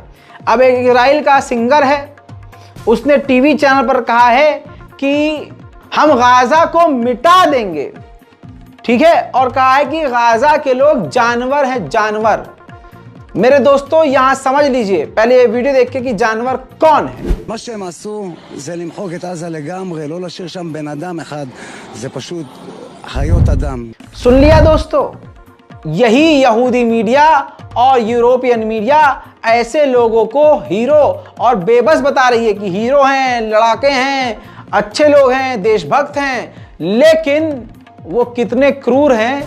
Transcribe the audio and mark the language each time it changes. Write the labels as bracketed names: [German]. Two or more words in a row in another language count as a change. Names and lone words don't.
[Hindi] अब एक इजराइल का सिंगर है, उसने टीवी चैनल पर कहा है कि हम गाज़ा को मिटा देंगे, ठीक है, और कहा है कि गाज़ा के लोग जानवर हैं, जानवर। मेरे दोस्तों यहां समझ लीजिए पहले ये वीडियो देख के कि जानवर कौन है। [Hebrew] מה שהם עשו זה למחוק את עזה לגמרי, לא להשאיר שם בן אדם אחד, זה פשוט חיות אדם। [Hindi] सुन लिया दोस्तों, यही यहूदी मीडिया और [English] European media [Hindi] ऐसे लोगों को हीरो और बेबस बता रही है कि हीरो हैं, लड़ाके हैं, अच्छे लोग हैं, देशभक्त हैं, लेकिन वो कितने क्रूर हैं।